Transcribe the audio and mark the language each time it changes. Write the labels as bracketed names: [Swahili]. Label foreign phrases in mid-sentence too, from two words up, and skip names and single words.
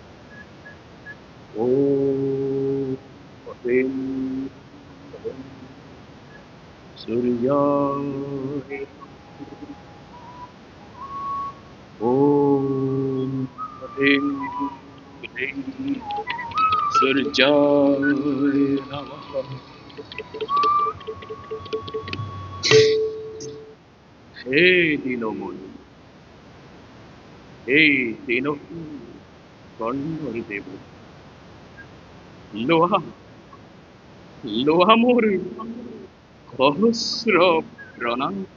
[Sanskrit] ॐ ह्रीं सूर्याय ॐ ह्रीं क्लीं सूर्याय नमः। [Bangla] হে দীনমণি, হে দীনহীন কর্ণর দেব, লোহা লোহা মোর সহস্র প্রণাম।